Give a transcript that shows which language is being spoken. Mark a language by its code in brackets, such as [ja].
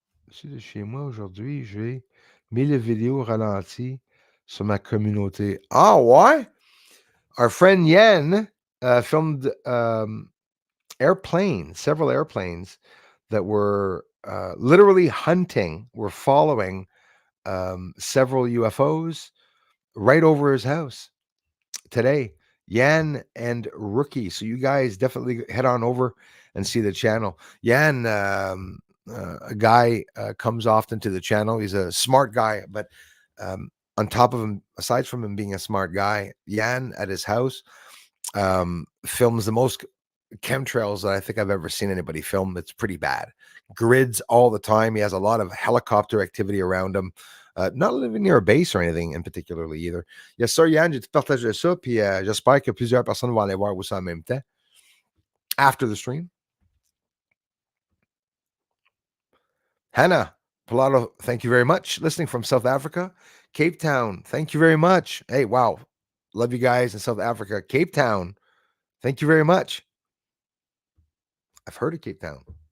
[fr] Je suis de chez moi aujourd'hui. J'ai mis les vidéos ralenties sur ma communauté. Ah ouais? [en] Our friend Yen filmed several airplanes that were literally hunting, were following several UFOs right over his house today. Yan and Rookie. So you guys definitely head on over and see the channel. Yan, a guy comes often to the channel. He's a smart guy, but on top of him, aside from him being a smart guy, Yan at his house films the most chemtrails that I think I've ever seen anybody film. It's pretty bad. Grids all the time. He has a lot of helicopter activity around him. Not living near a base or anything in particularly either. Yes, sir, [fr] Yann, j'ai partagé ça, puis j'espère que plusieurs personnes vont aller voir aussi en même temps [en] after the stream. Hannah Pilato, thank you very much. Listening from South Africa. Cape Town, thank you very much. Hey, wow. Love you guys in South Africa. Cape Town, thank you very much. I've heard of Cape Town.